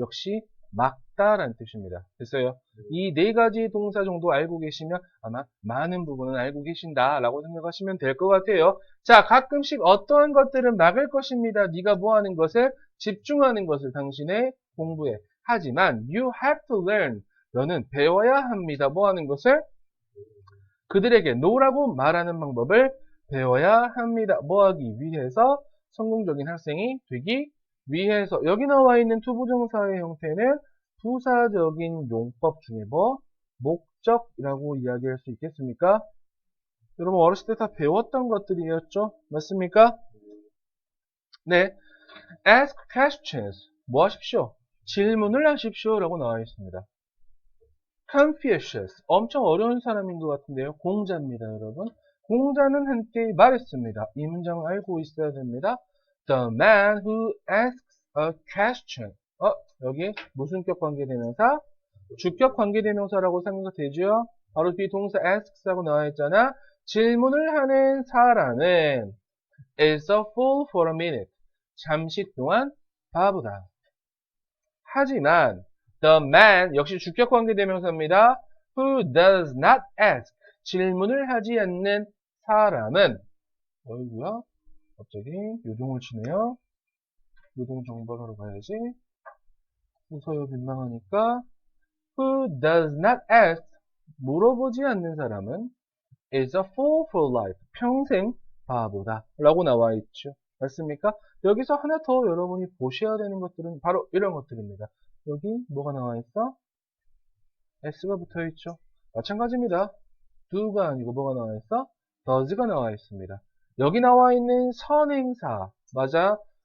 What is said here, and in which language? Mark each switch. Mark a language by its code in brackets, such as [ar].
[ko] 역시 막다라는 뜻입니다. 됐어요? 이 네 가지 동사 정도 알고 계시면 아마 많은 부분은 알고 계신다라고 생각하시면 될 것 같아요. 자, 가끔씩 어떠한 것들은 막을 것입니다. 네가 뭐 하는 것을? 집중하는 것을 당신의 공부에. 하지만 [en] you have to learn. [ko] 너는 배워야 합니다. 뭐 하는 것을? 그들에게 no라고 말하는 방법을 배워야 합니다. 뭐 하기 위해서? 성공적인 학생이 되기 위해서. 여기 나와 있는 투부정사의 형태는 부사적인 용법 중에 뭐? 목적이라고 이야기할 수 있겠습니까? 여러분 어렸을 때 다 배웠던 것들이었죠? 맞습니까? 네. [en] Ask questions. [ko] 뭐 하십시오? 질문을 하십시오. 라고 나와 있습니다. Confucius. 엄청 어려운 사람인 것 같은데요. 공자입니다, 여러분. 공자는 한때 말했습니다. 이 문장을 알고 있어야 됩니다. [en] The man who asks a question. [ko] 여기 무슨격 관계대명사? 주격 관계대명사라고 생각되죠? 바로 뒤 동사 asks라고 나와 있잖아. 질문을 하는 사람은 [en] is a fool for a minute. [ko] 잠시 동안 바보다. 하지만 the man 역시 주격 관계대명사입니다. [en] who does not ask. [ko] 질문을 하지 않는 사람은 어이구야 갑자기 요동을 치네요. 요동 정벌하러 가야지. 웃어요, 민망하니까. [en] Who does not ask, [ko] 물어보지 않는 사람은 [en] is a fool for life, [ko] 평생 바보다 라고 나와 있죠. 맞습니까? 여기서 하나 더 여러분이 보셔야 되는 것들은 바로 이런 것들입니다. 여기 뭐가 나와 있어? s가 붙어 있죠. 마찬가지입니다. do가 아니고 뭐가 나와 있어? does가 나와 있습니다. 여기 나와 있는 선행사, 맞아?